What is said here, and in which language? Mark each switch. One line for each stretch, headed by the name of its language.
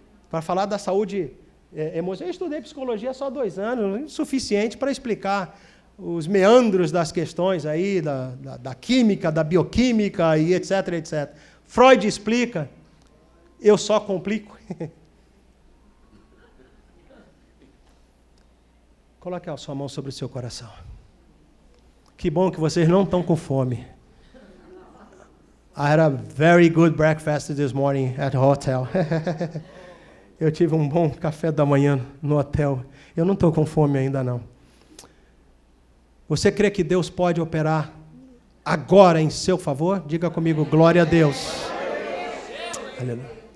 Portuguese: Para falar da saúde emocional. Eu estudei psicologia só 2 anos, suficiente para explicar os meandros das questões aí, da química, da bioquímica e etc, etc. Freud explica, eu só complico. Coloque a sua mão sobre o seu coração. Que bom que vocês não estão com fome.
English: I had a very good breakfast this morning at the hotel.
Portuguese: Eu tive um bom café da manhã no hotel. Eu não estou com fome ainda, não. Você crê que Deus pode operar agora em seu favor? Diga comigo: glória a Deus. Aleluia.